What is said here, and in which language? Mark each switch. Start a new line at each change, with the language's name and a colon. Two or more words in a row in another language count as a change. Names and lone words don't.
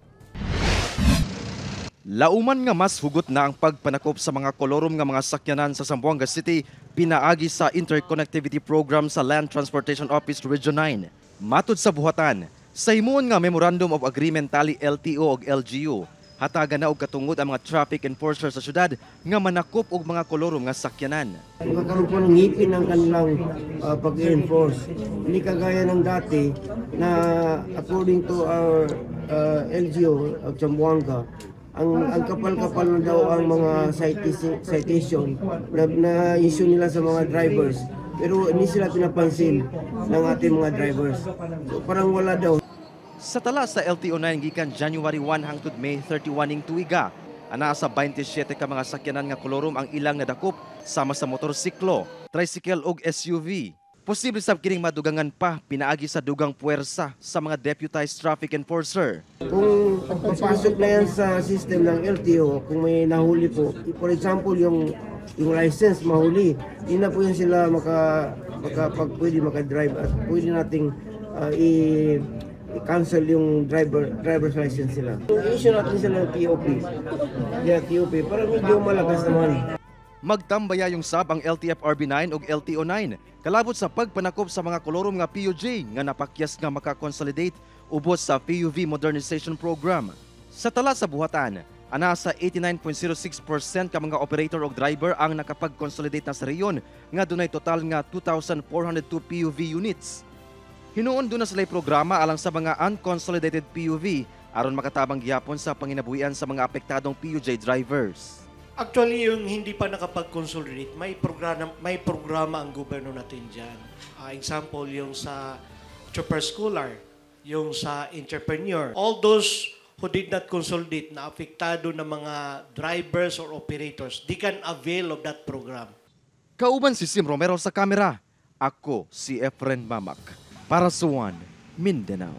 Cebuano: Lauman nga mas hugot na ang pagpanakop sa mga kolorum nga mga sakyanan sa Zamboanga City pinaagi sa
English: interconnectivity program
Cebuano: sa Land Transportation Office Region 9. Matud sa buhatan, sa himuon nga
English: Memorandum of Agreement
Cebuano: tali LTO ug LGU, hatagan na og katungod ang mga
English: traffic enforcers
Cebuano: sa syudad nga manakop og mga kolorum nga sakyanan.
Filipino: Magkaroon po ng ngipin ang kanilang pag-enforce. Hindi kagaya ng dati na
English: according to our LGU of Zamboanga,
Filipino: ang kapal-kapal na daw ang mga citation na issue nila sa mga drivers. Pero hindi sila pinapansin ng ating mga drivers. So parang wala daw.
Cebuano: Sa tala sa LTO9 gikan January 1 hangtod May 31 ning tuiga, ana sa 27 ka mga sakyanan nga kolorum ang ilang nadakop sama sa motorsiklo, tricycle ug SUV. Posible sab kining madugangan pa pinaagi sa dugang puwersa sa mga
English: deputized traffic enforcer.
Filipino: Kung papasok na yan sa system ng LTO, kung may nahuli po,
English: for example
Filipino: yung license mahuli, hindi na po yan sila pwede makadrive at pwede nating i-cancel yung
English: driver's license
Filipino: sila. I-issue natin sila ng TOP. TOP para medyo malakas naman.
Cebuano: Magtambaya yung sab ang LTFRB9 ug LTO9 kalabot sa pagpanakop sa mga kolorum nga PUJ nga napakyas nga makakonsolidate ubos sa PUV Modernization Program. Sa tala sa buhatan, ana sa 89.06% ka mga operator ug driver ang nakapag-consolidate na sa reyon nga dunay total nga 2,402 PUV units. Hinuon do na sila'y programa alang sa mga unconsolidated PUV aron makatabang gihapon sa panginabuhian sa mga apektadong PUJ drivers.
Filipino: Actually, yung hindi pa nakapag-consolidate, may programa ang gobyerno natin dyan. Example, yung sa chopper schooler, yung sa entrepreneur.
English: All those who did not consolidate
Filipino: na apektado ng mga
English: drivers or operators, they can avail of that program.
Cebuano: Kauban si Sim Romero sa kamera. Ako si Efren Mamak para sa One Mindanao.